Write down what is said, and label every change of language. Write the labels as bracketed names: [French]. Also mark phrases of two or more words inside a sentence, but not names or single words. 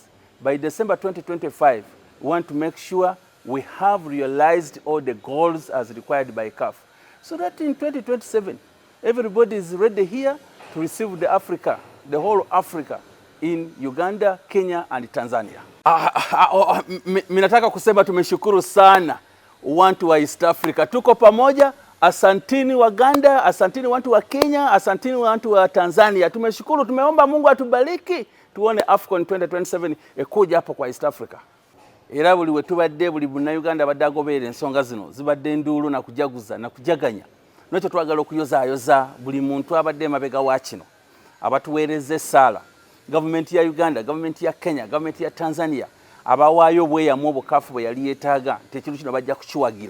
[English] By December 2025, we want to make sure we have realized all the goals as required by CAF, so that in 2027, everybody is ready here to receive the Africa, the whole Africa, in Uganda, Kenya and Tanzania. [Swahili] Minataka kusema tumeshukuru sana watu wa East Africa. Tuko pamoja. Asantini Waganda, asantini watu wa Kenya, asantini watu wa Tanzania. Tumeshukuru, tumeomba Mungu atubariki tuone AFCON 2027 ekuja hapo kwa East Africa. [Ganda] era buli we tubadde buli Munnayuganda abadde agoberera ensonga zino zibadde nduulu na kujaguza na kujaganya. N'ekyo twagala okuyozaayoza buli muntu abadde emabega wa kino abatuweereza essaala, gavumenti ya Uganda, gavumenti ya Kenya, gavumenti ya Tanzania abawaayo obweyamu obukaafu bwe yali yeetaaga tekintu kino bajja kukiwagira.